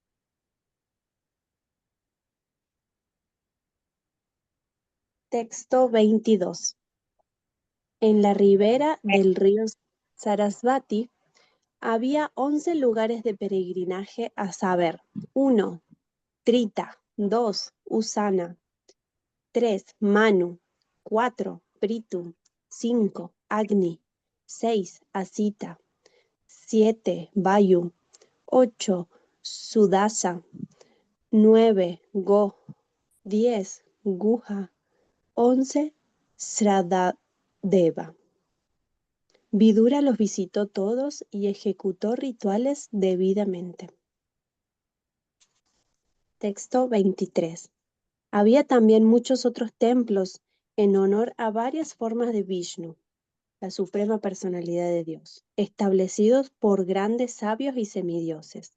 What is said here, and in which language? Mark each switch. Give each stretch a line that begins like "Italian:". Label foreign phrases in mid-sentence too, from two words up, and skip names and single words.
Spanish: Texto 22. En la ribera del río Sarasvati había 11 lugares de peregrinaje, a saber: 1. Trita, 2. Usana, 3. Manu, 4. Pritu, 5. Agni, 6. Asita, 7. Vayu, 8. Sudasa, 9. Go, 10. Guha, 11. Sradadeva. Vidura los visitó todos y ejecutó rituales debidamente. Texto 23. Había también muchos otros templos en honor a varias formas de Vishnu, la suprema personalidad de Dios, establecidos por grandes sabios y semidioses.